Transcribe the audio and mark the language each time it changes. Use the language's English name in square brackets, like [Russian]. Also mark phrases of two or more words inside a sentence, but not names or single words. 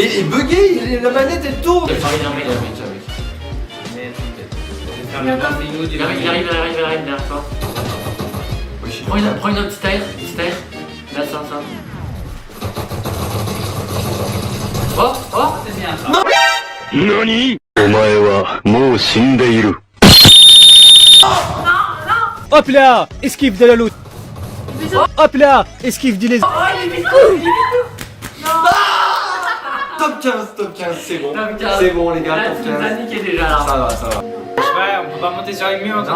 [French] Mais il est bugué, la manette elle tourne. Il y a un mec. Il arrive derrière toi. Oui, je suis Prends une autre style. Là, ça. Oh. C'est bien ça. [Japanese] 何お前はもう死んでいる。 [French] Hop là, esquive de la loot. Hop là, esquive du lézard. Top 15, c'est bon. Top 15. C'est bon les gars, Là, top tu nous as 15. niqué déjà là. Ça va. Ouais, on peut pas monter sur les murs.